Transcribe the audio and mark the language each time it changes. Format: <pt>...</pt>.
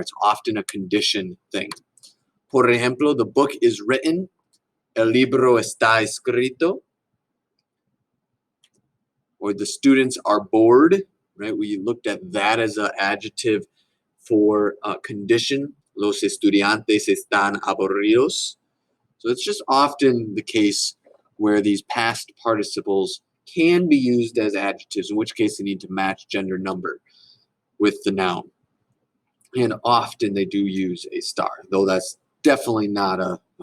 <en>It's often a condition thing.</en> <es>Por ejemplo,</es> <en>the book is written.</en> <es>El libro está escrito.</es> <en>Or the students are bored, right? We looked at that as an adjective for condition.</en> <es>Los estudiantes están aburridos.</es> <en>So it's just often the case where these past participles can be used as adjectives, in which case they need to match gender number with the noun. And often they do use a star, though that's definitely not a</en>